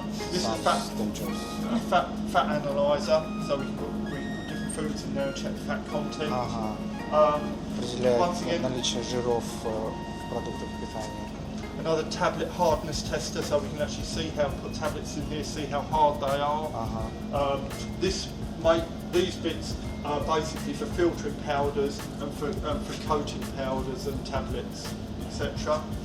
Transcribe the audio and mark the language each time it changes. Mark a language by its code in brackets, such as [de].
[en] This is fat analyzer, so we can put different foods in there and check the fat content. [ru] Определяет наличие жиров в продуктах питания. [en] Another tablet hardness tester, so we can actually see how put tablets in here, see how hard they are. These bits are basically for filtering powders and for coating powders and tablets, etc.